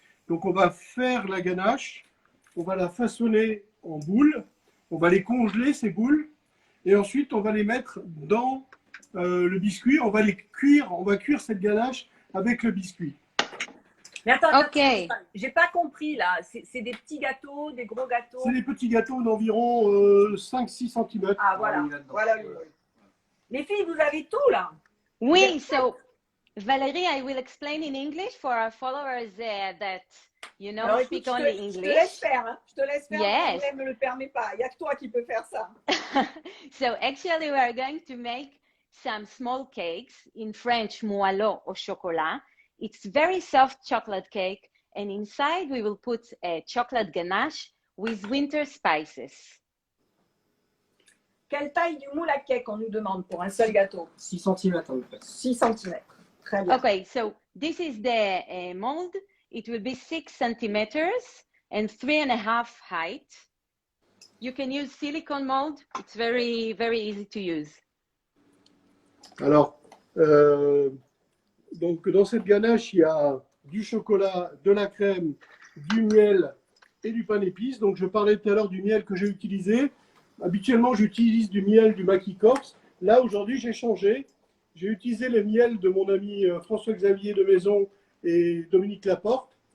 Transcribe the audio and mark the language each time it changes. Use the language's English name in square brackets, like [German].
[French] Donc, on va faire la ganache, on va la façonner en boules, on va les congeler, ces boules, et ensuite, on va les mettre dans le biscuit, on va les cuire, on va cuire cette ganache avec le biscuit. Mais attends, Ok. j'ai pas compris là. C'est des petits gâteaux, des gros gâteaux. C'est des petits gâteaux d'environ 5-6 cm. Ah voilà, voilà. Les filles, vous avez tout là. [English] Oui, so Valerie, I will explain in English for our followers that, [French] Alors, [English] speak [French] écoute, [English] only [French] je te [English] English. [French] laisse faire, hein. Je te laisse faire. [English] Yes. [French] Je ne me le permets pas. Il n'y a que toi qui peux faire ça. [English] So actually, we are going to make some small cakes in French, moelleux au chocolat. It's very soft chocolate cake, And inside, we will put a chocolate ganache with winter spices. [French] Quelle taille du moule à cake on nous demande pour un seul gâteau? 6 cm à peu près. 6 cm. Très bien. [English] Okay, so this is the mold. It will be 6 centimeters and 3.5 height. You can use silicone mold. It's very, very easy to use. [French] Alors, donc dans cette ganache, il y a du chocolat, de la crème, du miel et du pain d'épices. Donc je parlais tout à l'heure du miel que j'ai utilisé. Habituellement, j'utilise du miel du Maquis Corse. Là, aujourd'hui, j'ai changé. J'ai utilisé le miel de mon ami François-Xavier de Maison et Dominique Laporte.